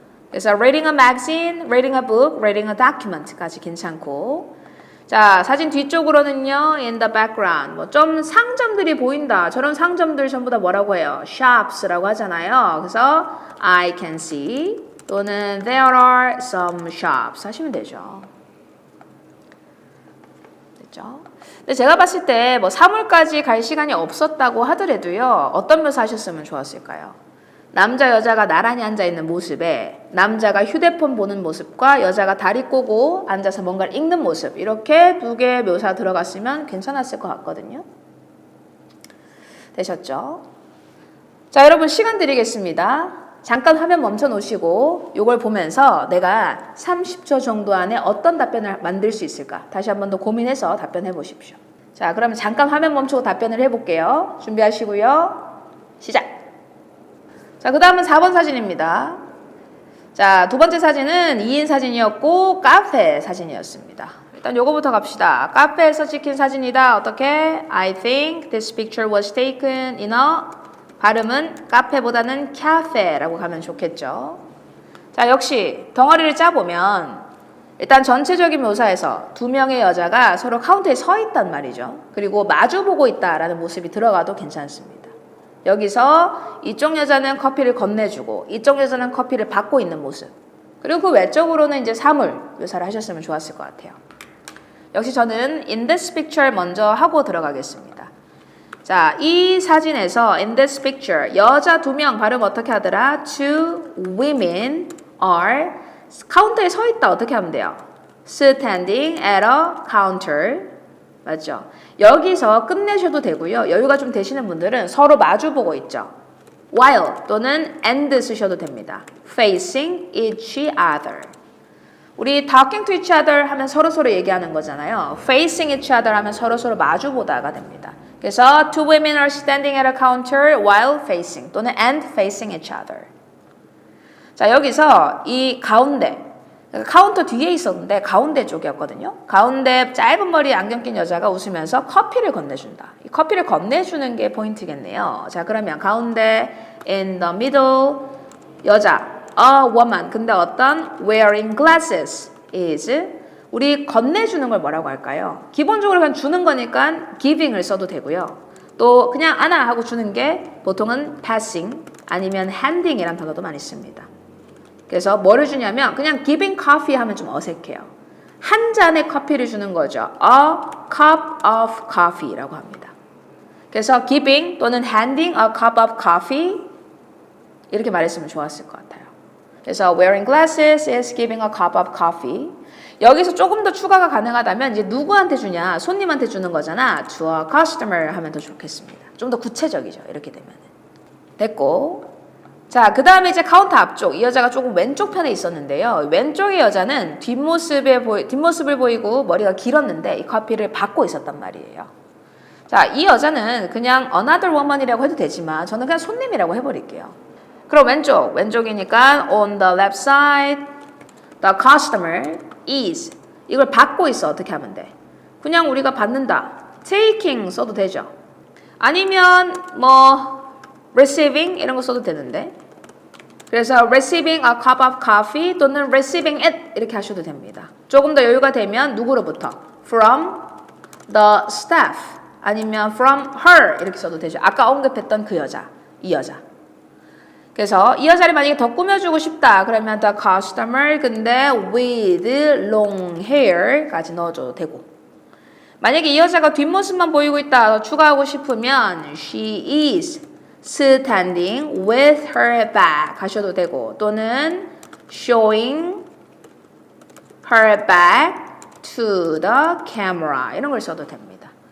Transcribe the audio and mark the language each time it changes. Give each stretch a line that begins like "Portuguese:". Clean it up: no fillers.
Korean: 그래서
English: reading a magazine, reading a book, reading a document까지
Korean: 괜찮고 자, 사진 뒤쪽으로는요.
English: in the background
Korean: 뭐 좀 상점들이 보인다. 저런 상점들 전부 다 뭐라고 해요? shops라고 하잖아요. 그래서
English: I can see
Korean: 또는
English: there are some shops
Korean: 하시면 되죠. 됐죠? 근데 제가 봤을 때 뭐 사물까지 갈 시간이 없었다고 하더라도요. 어떤 묘사 하셨으면 좋았을까요? 남자 여자가 나란히 앉아있는 모습에 남자가 휴대폰 보는 모습과 여자가 다리 꼬고 앉아서 뭔가를 읽는 모습 이렇게 두 개의 묘사 들어갔으면 괜찮았을 것 같거든요. 되셨죠? 자, 여러분 시간 드리겠습니다. 잠깐 화면 멈춰 놓으시고 이걸 보면서 내가 30초 정도 안에 어떤 답변을 만들 수 있을까? 다시 한 번 더 고민해서 답변해 보십시오. 자, 그러면 잠깐 화면 멈추고 답변을 해볼게요. 준비하시고요. 시작! 자, 그 다음은 4번 사진입니다. 자, 두 번째 사진은 2인 사진이었고 카페 사진이었습니다. 일단 요거부터 갑시다. 카페에서 찍힌 사진이다. 어떻게?
English: I think this picture was taken in a
Korean: 발음은 카페보다는 cafe라고 가면 좋겠죠. 자, 역시 덩어리를 짜보면 일단 전체적인 묘사에서 두 명의 여자가 서로 카운터에 서 있단 말이죠. 그리고 마주보고 있다라는 모습이 들어가도 괜찮습니다. 여기서 이쪽 여자는 커피를 건네주고 이쪽 여자는 커피를 받고 있는 모습. 그리고 그 외적으로는 이제 사물 묘사를 하셨으면 좋았을 것 같아요. 역시 저는
English: in this picture
Korean: 먼저 하고 들어가겠습니다. 자, 이 사진에서
English: in this picture
Korean: 여자 두 명 발음 어떻게 하더라?
English: Two women are
Korean: 카운터에 서 있다 어떻게 하면 돼요?
English: Standing at a counter
Korean: 맞죠? 여기서 끝내셔도 되고요. 여유가 좀 되시는 분들은 서로 마주보고 있죠.
English: While
Korean: 또는
English: and
Korean: 쓰셔도 됩니다.
English: Facing each other.
Korean: 우리
English: talking to each other
Korean: 하면 서로서로 얘기하는 거잖아요.
English: Facing each other
Korean: 하면 서로서로 마주보다가 됩니다. 그래서
English: two women are standing at a counter while facing
Korean: 또는
English: and facing each other.
Korean: 자, 여기서 이 가운데 카운터 뒤에 있었는데 가운데 쪽이었거든요. 가운데 짧은 머리 안경 낀 여자가 웃으면서 커피를 건네준다. 이 커피를 건네주는 게 포인트겠네요. 자, 그러면 가운데
English: in the middle
Korean: 여자 a woman 근데 어떤
English: wearing glasses is
Korean: 우리 건네주는 걸 뭐라고 할까요? 기본적으로 그냥 주는 거니까 giving을 써도 되고요. 또 그냥 안아 하고 주는 게 보통은 passing 아니면 handing이라는 단어도 많이 씁니다. 그래서 뭐를 주냐면 그냥
English: giving coffee
Korean: 하면 좀 어색해요. 한 잔의 커피를 주는 거죠.
English: A cup of coffee라고
Korean: 합니다. 그래서 giving 또는
English: handing a cup of coffee
Korean: 이렇게 말했으면 좋았을 것 같아요. 그래서
English: wearing glasses is giving a cup of coffee.
Korean: 여기서 조금 더 추가가 가능하다면 이제 누구한테 주냐? 손님한테 주는 거잖아.
English: To a customer
Korean: 하면 더 좋겠습니다. 좀 더 구체적이죠. 이렇게 되면. 됐고. 자, 그 다음에 이제 카운터 앞쪽. 이 여자가 조금 왼쪽 편에 있었는데요. 왼쪽의 여자는 뒷모습을 보이고 머리가 길었는데 이 커피를 받고 있었단 말이에요. 자, 이 여자는 그냥
English: another woman
Korean: 이라고 해도 되지만 저는 그냥 손님이라고 해버릴게요. 그럼 왼쪽이니까
English: on the left side the customer is
Korean: 이걸 받고 있어. 어떻게 하면 돼? 그냥 우리가 받는다. taking 써도 되죠. 아니면 뭐 receiving 이런 거 써도 되는데 그래서
English: receiving a cup of coffee
Korean: 또는
English: receiving it
Korean: 이렇게 하셔도 됩니다. 조금 더 여유가 되면 누구로부터?
English: from the staff
Korean: 아니면
English: from her
Korean: 이렇게 써도 되죠. 아까 언급했던 그 여자, 이 여자. 그래서 이 여자를 만약에 더 꾸며주고 싶다 그러면 the customer 근데
English: with long hair
Korean: 까지 넣어줘도 되고 만약에 이 여자가 뒷모습만 보이고 있다 더 추가하고 싶으면
English: she is standing with her back
Korean: 하셔도 되고 또는
English: showing her back to the camera
Korean: 이런 걸 써도 됩니다.